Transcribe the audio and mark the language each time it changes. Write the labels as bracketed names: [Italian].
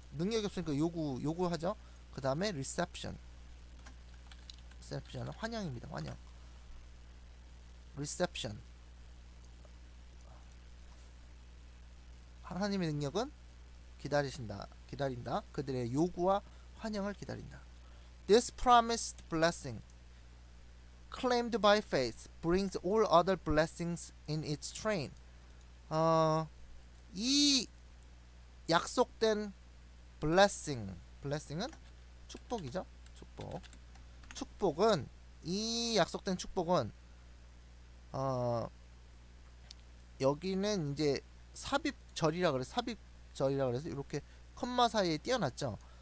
[Korean] 능력이 없으니까 요구하죠. 그 다음에 reception은 환영입니다. 환영. reception. 하나님의 능력은 기다린다. 그들의 요구와 환영을 기다린다. [English] This promised blessing, claimed by faith, brings all other blessings in its train. [Korean] 이 약속된 blessing은 축복이죠. 축복은 이 약속된 축복은 여기는 이제 삽입절이라 그래서 이렇게 컴마 사이에 띄어놨죠.